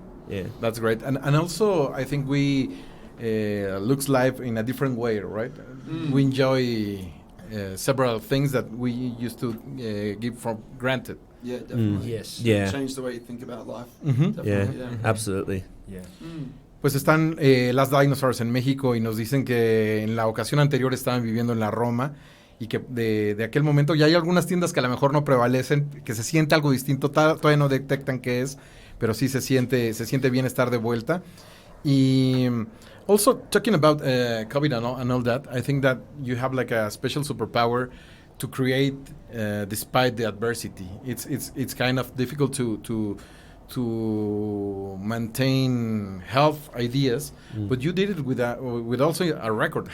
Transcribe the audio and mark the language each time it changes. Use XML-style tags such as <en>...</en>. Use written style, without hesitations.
<en>Yeah. That's great. And also, I think we looks life in a different way, right? We enjoy several things that we used to give for granted. Yeah, definitely. Yes. Yeah. Change the way you think about life. Ujú. Yeah. Definitely, Absolutely. Yeah.</en> <es>Pues están las Dinosaurs en México y nos dicen que en la ocasión anterior estaban viviendo en la Roma y que de aquel momento ya hay algunas tiendas que a lo mejor no prevalecen, que se siente algo distinto, todavía no detectan qué es, pero sí se siente bien estar de vuelta.</es> <en>Y also talking about COVID and all that, I think that you have like a special superpower to create despite the adversity. It's kind of difficult to maintain health ideas, but you did it with also a record.</en>